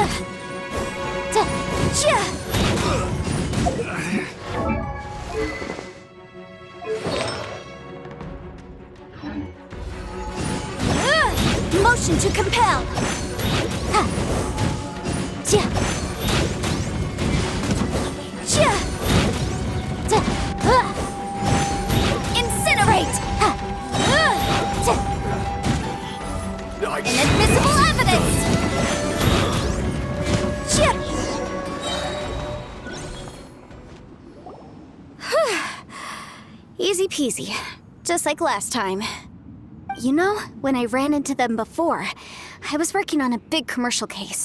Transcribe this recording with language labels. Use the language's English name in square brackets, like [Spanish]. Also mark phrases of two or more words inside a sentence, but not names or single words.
[English] Da! Ja! Motion to compel! Ha! Ja! Ja! Da! Incinerate! Ha! Da! Inadmissible evidence! Ja! Easy peasy. Just like last time. You know, when I ran into them before, I was working on a big commercial case.